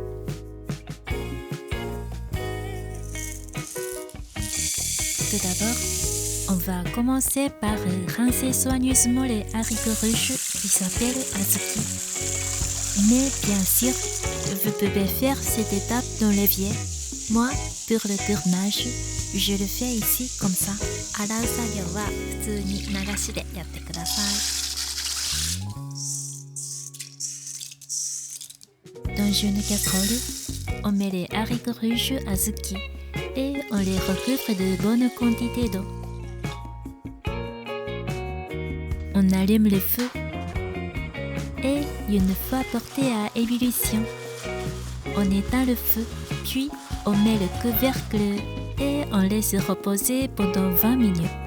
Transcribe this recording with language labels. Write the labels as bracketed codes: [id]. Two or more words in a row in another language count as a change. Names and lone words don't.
[fr] Tout d'abord, on va commencer par rincer soigneusement les haricots rouges qui s'appellent azuki. Mais bien sûr, vous pouvez faire cette étape dans l'évier. Moi, pour le tournage, je le fais ici comme ça. [ja] 洗う作業は普通に流しでやってください。 [fr] Dans une casserole, on met les haricots rouges azuki et on les recouvre de bonnes quantités d'eau. On allume le feu et une fois porté à ébullition, on éteint le feu, puis on met le couvercle et on laisse reposer pendant 20 minutes.